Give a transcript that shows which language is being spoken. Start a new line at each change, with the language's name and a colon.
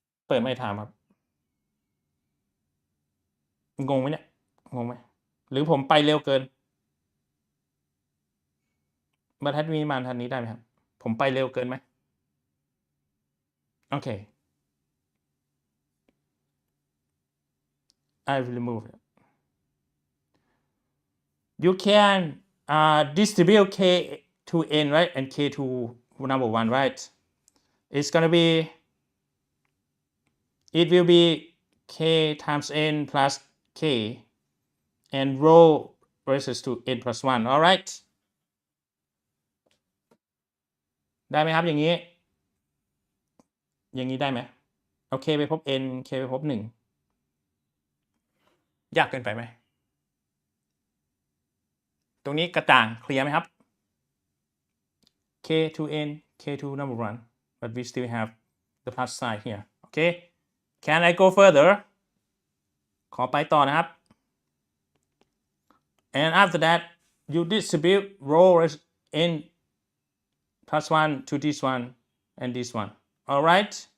Thai: เปิดไม่ถามครับงงไหมเนี่ยงงไหมหรือผมไปเร็วเกินบรรทัดนี้มาบรรทัดนี้ได้ไหมครับผมไปเร็วเกินไหมโอเค
English: I will remove it. You can distribute k to n, right, and k to number 1, right? It's gonna be, it will be k times n plus k and rho versus to n plus 1, all right?
Thai: ได้ไหมครับอย่างนี้ได้ไหมโอเคไปพบ n k ไปพบ1ยากเกินไปไหมตรงนี้กระจ่างเคลียร์ไหมครับ
English: k to n k to number 1 but we still have the plus sign here. Okay, can I go further?
Thai: ขอไปต่อนะครับ
English: and after that you distribute rho n plus 1 to this one and this one, all right?